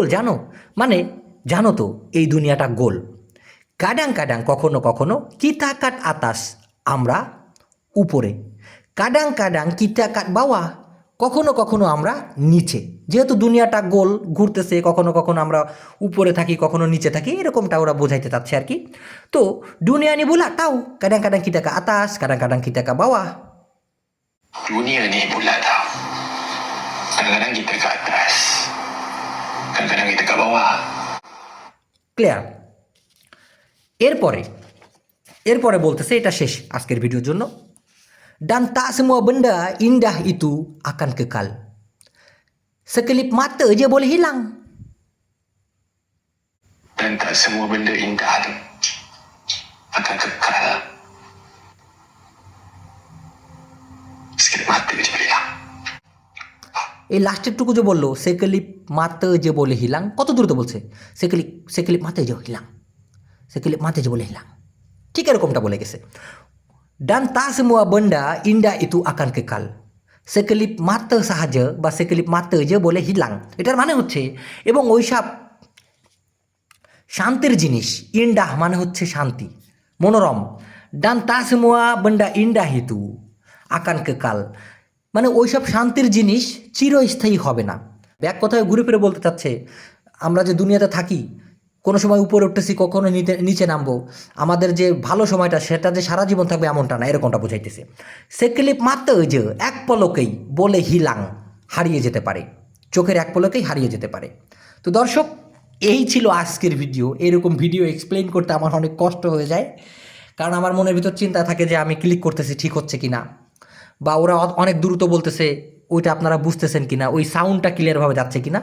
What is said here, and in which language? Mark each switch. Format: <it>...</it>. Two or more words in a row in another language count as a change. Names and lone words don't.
<bn>জানো মানে জানো তো এই দুনিয়াটা গোল</bn> <ms>kadang kadang</ms> <bn>কখনো কখনো</bn> <ms>kita kat atas</ms> <bn>আমরা উপরে</bn> <ms>kadang kadang kita kat bawah</ms> <bn>কখনো কখনো আমরা নিচে যেহেতু দুনিয়াটা গোল ঘুরতেছে কখনো কখনো আমরা উপরে থাকি কখনো নিচে থাকি এরকমটা ওরা বোঝাইতে চাচ্ছে আর কি তো</bn> <ms>dunia ni bulat tau kadang kadang kita kat atas kadang kadang kita kat bawah Dunia ni bulat tau. Kadang-kadang kita kat atas. Kadang-kadang kita kat bawah.</ms> <bn>ক্লিয়ার এরপরে এরপরে বলতেছে এটা শেষ আজকের ভিডিওর জন্য</bn> <ms>dan tak semua benda indah itu akan kekal sekelip mata je boleh hilang Dan tak semua benda indah tu akan kekal. Sekejap mata je boleh hilang.</ms> <bn>এই লাস্টেরটুকু যে বললো</bn> <ms>sekelip mata je boleh hilang</ms> <bn>কত দ্রুত বলছে</bn> <ms>sekelip sekelip mata je hilang sekelip mata je boleh hilang</ms> <bn>ঠিক এরকমটা বলে গেছে</bn> <ms>dan tak semua benda indah itu akan kekal sekelip mata sahaja</ms> <bn>বা sekelip</bn> <ms>mata je boleh hilang</ms> <bn>এটার মানে হচ্ছে এবং ওইসব শান্তির জিনিস ইন্ডাহ মানে হচ্ছে শান্তি মনোরম</bn> <ms>dan tak semua benda indah itu akan kekal</ms> <bn>মানে ওইসব শান্তির জিনিস চিরস্থায়ী হবে না ব্যাক কথায় ঘুরে ফিরে বলতে চাচ্ছে আমরা যে দুনিয়াতে থাকি কোনো সময় উপরে উঠতেছি কখনো নিচে নামবো আমাদের যে ভালো সময়টা সেটা যে সারা জীবন থাকবে এমনটা না এরকমটা বোঝাইতেছে</bn> <ms>sekelip mata je</ms> <bn>এক পলকেই</bn> <ms>boleh hilang</ms> <bn>হারিয়ে যেতে পারে চোখের এক পলকেই হারিয়ে যেতে পারে তো দর্শক এই ছিল আজকের ভিডিও এরকম ভিডিও এক্সপ্লেইন করতে আমার অনেক কষ্ট হয়ে যায় কারণ আমার মনের ভিতর চিন্তা থাকে যে আমি ক্লিক করতেছি ঠিক হচ্ছে কি না বা ওরা অনেক দ্রুত বলতেছে ওইটা আপনারা বুঝতেছেন কিনা, ওই সাউন্ডটা ক্লিয়ারভাবে যাচ্ছে কিনা।</bn>